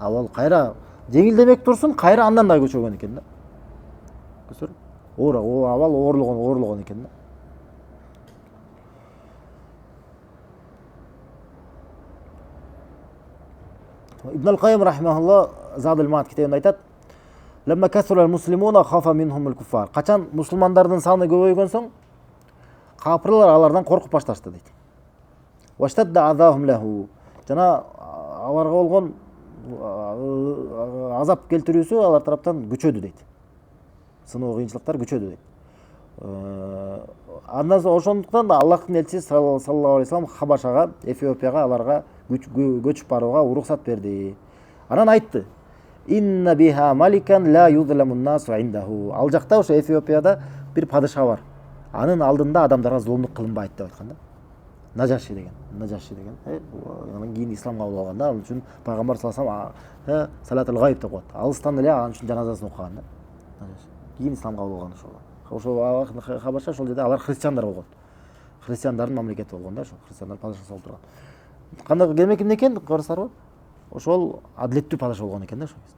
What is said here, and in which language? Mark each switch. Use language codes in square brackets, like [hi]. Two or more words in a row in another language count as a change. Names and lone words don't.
[ky] Абал кайра жеңилдемек турсун, кайра андан да күчөгөн экен да. Көрсөңөр, абал оорлогон экен да. Ибн ал-Кайым рахимахуллах Задул Маат китебинде айтат: [ar] "لما كثر المسلمون خاف منهم الكفار." [ky] Качан мусулмандардын саны көбөйгөн соң, капырлар алардан коркуп башташты дейт. [ar] واشتد أذاهم له. [ky] Жана аларга болгон азап келтирүүсү алар тараптан күчөдү дейт. Сыноо кыйынчылыктар күчөдү дейт. Андан соң ошондуктан Аллахтын элчиси [ar] صلى الله عليه وسلم [ky] Хабашага, Эфиопияга аларга көчүп барууга уруксат берди. Анан айтты: [ar] "إن بها ملكا لا يظلم الناس عنده." [ky] Ал жакта ошо Эфиопияда бир падыша бар. Анын алдында адамдарга зулумдук кылынбайт деп айткан да. Нажаши деген. Анан кийин исламга кабыл алган да. Ал үчүн пайгамбар [ar] صلى الله عليه وسلم صلاة الغائب [ky] деп коет. Алыстан эле анын үчүн жаназасын окуган да. Кийин исламга кабыл алган ошол Хабаша, ошол жерде алар христиандар болгон. Христиандардын мамлекети болгон да, ошол христиандар падышасы болуп турган. Кандай демек эмне экен, карасаңар, ошол адилеттүү падыша болгон экен да ошол кезде.